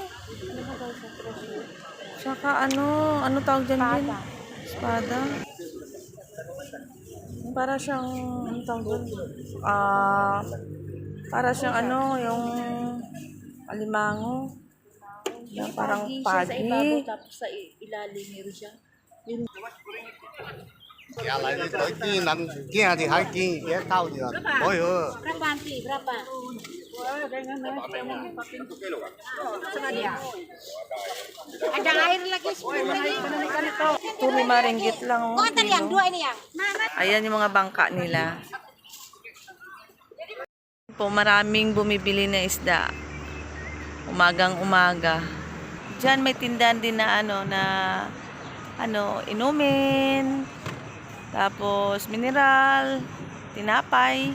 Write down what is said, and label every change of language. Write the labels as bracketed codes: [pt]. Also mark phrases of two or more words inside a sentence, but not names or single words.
[tl] Tsaka ano tawag dyan din? Espada. Para siyang, ano tawag dyan? Para siyang yung alimango. Yung parang pagi. Sa ibabaw, tapos sa ilalim meron siya. Ya来的都金能金的还金也高的，哦哟。 [ms] Berapa nanti? Berapa? Ada air lagi 10 lagi. [tl] Ito 5 ringgit lang. [ms] Oh, antar yang dua ini yang. [tl] Ayan yung mga bangka nila. Po, maraming bumibili na isda. Umagang umaga. Diyan may tindahan din na inumin. Tapos mineral, tinapay.